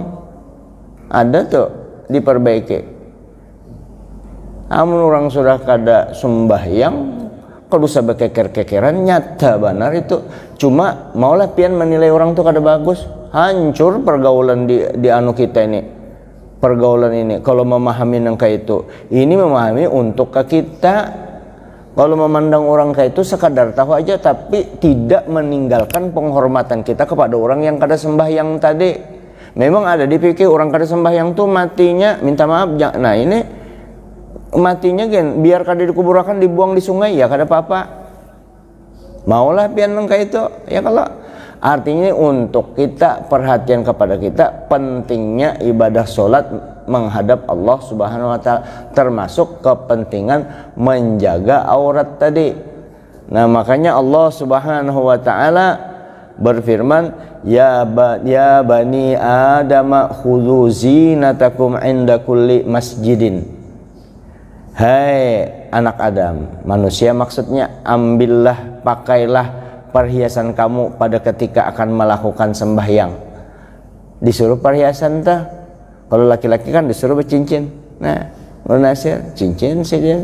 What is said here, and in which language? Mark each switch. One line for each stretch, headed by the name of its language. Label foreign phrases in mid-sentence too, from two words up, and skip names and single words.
Indonesian: Ada tuh diperbaiki.
Banjar: Amun orang sudah kada sembahyang kalau usah keker-kekeran nyata benar itu.
Indonesian: Cuma maulah pian menilai orang tuh kada bagus, hancur pergaulan di anu kita ini. Pergaulan ini kalau memahami yang kayak itu, ini memahami untuk ke kita. Kalau memandang orang kayak itu sekadar tahu aja tapi tidak meninggalkan penghormatan kita kepada orang yang kada sembahyang tadi. Memang ada dipikir orang kada sembahyang tuh matinya minta maaf. Nah ini matinya kan biar kada dikuburakan dibuang di sungai ya kada apa-apa. Maulah pian kayak itu ya. Kalau artinya untuk kita perhatian kepada kita pentingnya ibadah solat menghadap Allah
Arabic: سبحانه وتعالى,
Indonesian: termasuk kepentingan menjaga aurat tadi. Nah makanya Allah Subhanahu wa Ta'ala berfirman,
Arabic: يا بني آدم خذوا زينتكم عند كل مسجد.
Indonesian: Hai anak Adam, manusia maksudnya, ambillah, pakailah perhiasan kamu pada ketika akan melakukan sembahyang. Disuruh perhiasan tah. Kalau laki-laki kan disuruh bercincin. Nah, Guru Nasir, cincin sih dia.